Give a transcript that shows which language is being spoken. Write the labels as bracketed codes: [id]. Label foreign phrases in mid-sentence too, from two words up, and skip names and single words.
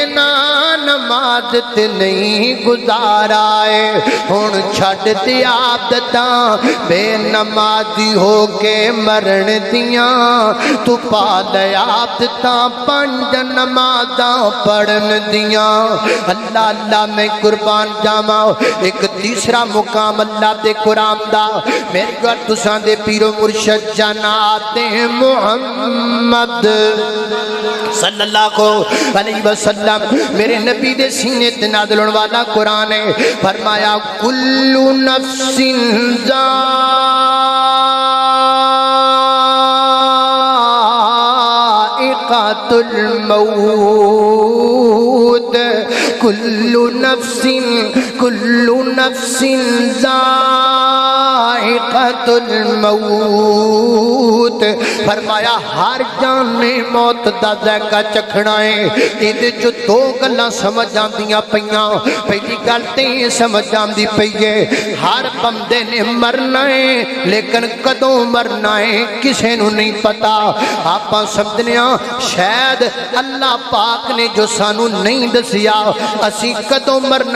[pa] نہ نماز تے نہیں گزارا ہے ہݨ چھڈ دی عادتاں بے نمازی ہو کے مرن دیاں توں پا لیا عادتاں 5 نمازاں پڑھن دیاں اللہ اللہ میں قربان جاواں اک تیجا مقام اللہ دے قرآن دا میرے گھر تساں دے پیر و مرشد جناب मुहम्मद [ar] صلى الله عليه وسلم [pa] میرے نبی دے سینے تے نازل ہوݨ والا قرآن ہے فرمایا [ar] كل نفس ذائقة الموت كل نفس ذائقة الموت [pa] فرمایا ہر جان نے موت دا ذائقہ چکھنا ہے ایہدے چ 2 گلاں سمجھ آندیاں پئیاں پہلی گل تے سمجھ آندی پئی ہے ہر بندے نے مرنا ہے لیکن کدوں مرنا ہے کسے نوں نہیں پتا آپاں سمجھنے شاید اللہ پاک نے جو سانوں نہیں دسیا اسی کدوں مرنا